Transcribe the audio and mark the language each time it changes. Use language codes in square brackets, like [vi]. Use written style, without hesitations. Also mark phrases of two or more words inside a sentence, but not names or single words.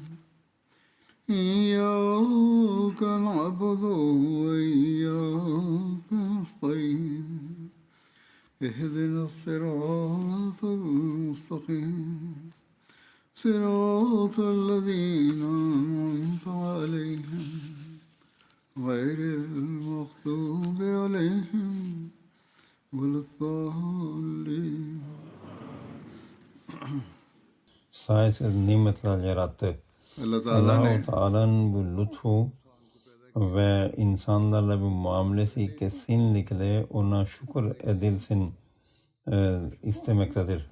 [ar] إياك نعبد وإياك نستعين اهدنا الصراط المستقيم صراط الذين أنعمت عليهم غير المغضوب عليهم ولا الضالين. [tr] Sayesiz nimetler yarattı. Allah-u Teala'nın bu lütfu ve insanlarla bir muamelesi kesinlikle ona şükür edilsin istemektedir.